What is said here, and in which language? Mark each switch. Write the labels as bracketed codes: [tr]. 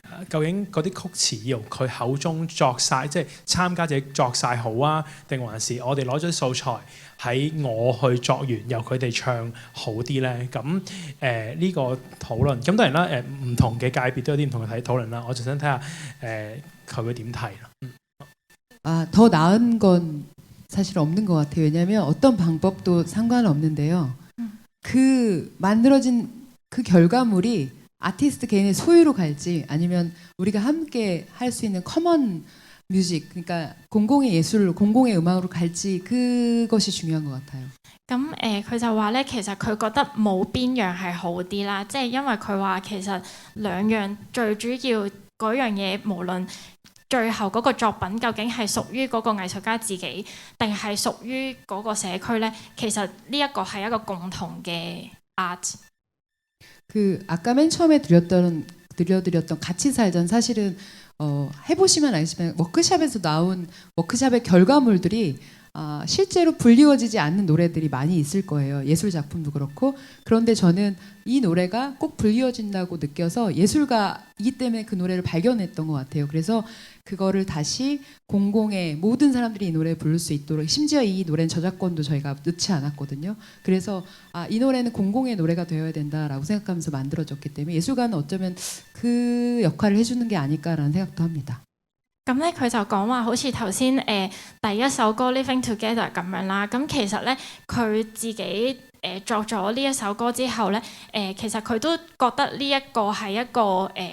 [yue] 究竟嗰啲曲詞要佢口中作晒，即係參加者作晒好啊，定還是我哋攞咗素材喺我去作完，由佢哋唱好啲咧？咁呢個討論，咁當然啦，唔同嘅界別都有啲唔同嘅討論啦。我就想睇下佢會點睇啦。 [ko] 더 나은 건 사실 없는 것 같아요. 왜냐하면 어떤 방법도 상관없는데요. 그 만들어진 그 결과물이 아티스트 개인의 소유로 갈지 아니면 우리가 함께 할 수 있는 커먼 뮤직 그러니까 공공의 예술, 공공의 음악으로 갈지 그것이 중요한 것 같아요. [yue] 咁佢就話咧，其實佢覺得冇邊樣係好啲啦，即係因為佢話其實兩樣最主要嗰樣嘢，無論最後嗰個作品究竟係屬於嗰個藝術家自己，定係屬於嗰個社區咧，其實呢一個係一個共同嘅 art。 [ko] 그 아까 맨 처음에 들려드렸던 같이 살전 사실은 해보시면 알겠지만 워크샵에서 나온 워크샵의 결과물들이 실제로 불리워지지 않는 노래들이 많이 있을 거예요. 예술 작품도 그렇고. 그런데 저는 이 노래가 꼭 불리워진다고 느껴서 예술가이기 때문에 그 노래를 발견했던 것 같아요. 그래서 그거를 다시 공공의 모든 사람들이 이 노래를 부를 수 있도록 심지어 이 노래는 저작권도 저희가 넣지 않았거든요. 그래서 이 노래는 공공의 노래가 되어야 된다라고 생각하면서 만들어졌기 때문에 예술가는 어쩌면 그 역할을 해주는 게 아닐까라는 생각도 합니다. [yue] 咁咧佢就講話好似頭先第一首歌 Living Together 咁樣啦，咁其實咧佢自己作咗呢一首歌之後咧，其實佢都覺得呢一個係一個